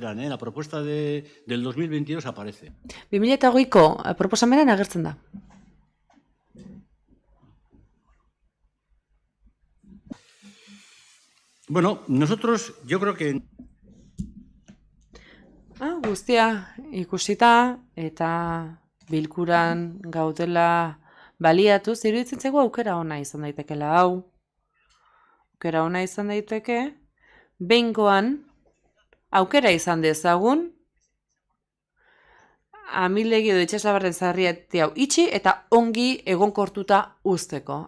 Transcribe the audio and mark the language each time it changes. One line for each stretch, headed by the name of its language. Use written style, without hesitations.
Spanish: La propuesta del 2022 aparece.
Basque: 2008ko proposamenean agertzen da.
Spanish: Bueno, nosotros, yo creo que...
Basque: Guztia ikusita eta bilkuran gaudela baliatuz, iruditzen zaigu aukera ona izan daitekela hau. Aukera ona izan daiteke, behingoan aukera izan dezagun, amildegi edo itsaslabarren zarrieti hau itxi eta ongi egonkortuta uzteko.